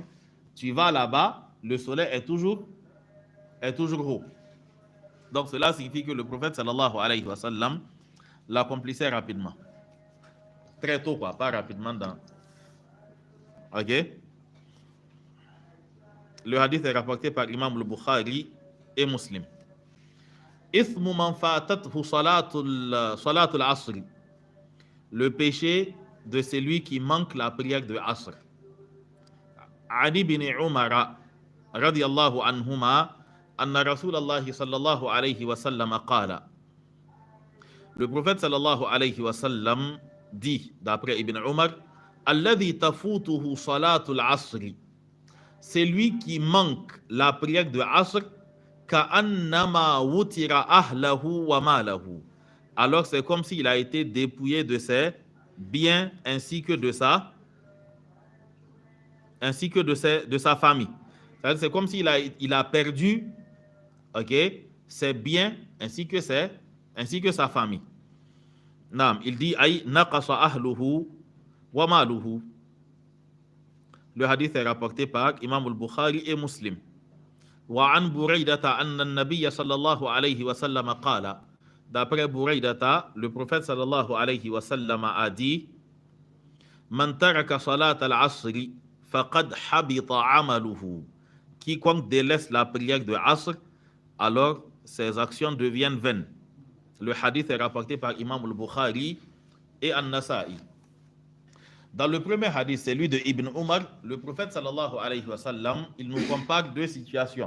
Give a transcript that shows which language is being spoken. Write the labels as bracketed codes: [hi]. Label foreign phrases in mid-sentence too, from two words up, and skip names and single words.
[fr] Tu vas là-bas, le soleil est toujours haut. Donc, cela signifie que le prophète [ar] صلى الله عليه وسلم [fr] l'accomplissait rapidement. Très tôt, quoi, pas rapidement dans. Ok? Le hadith est rapporté par Imam al-Bukhari et Muslim. [ar] إثم من فاتته صلاة العصر. [fr] Le péché de celui qui manque la prière de Asr. [ar] علي بن عمر رضي الله عنهما أن رسول الله صلى الله عليه وسلم قال. [fr] Le prophète [ar] صلى الله عليه وسلم [fr] dit, d'après Ibn Umar, [ar] الذي تفوته صلاة العصر. [fr] C'est lui qui manque la prière de Asr, [ar] كأنما وتر أهله وماله. [fr] Alors c'est comme s'il a été dépouillé de ses biens ainsi que de sa famille. C'est comme s'il a perdu, ok, ses biens ainsi que sa famille. Naam, il dit [ar] أي نقص أهله وماله. [fr] Le hadith est rapporté par Imam al-Bukhari et Muslim. [ar] وعن بريدة أن النبي صلى الله عليه وسلم قال. [fr] D'après Buraydata, le prophète [ar] صلى الله عليه وسلم [fr] a dit: [ar] من ترك صلاة العصر فقد حبط عمله. [fr] Quiconque délaisse la prière de Asr, alors ses actions deviennent vaines. Le hadith est rapporté par Imam al-Bukhari et An-Nasa'i. Dans le premier hadith, celui de Ibn Umar, le prophète [ar] صلى الله عليه وسلم, [fr] il nous compare deux situations.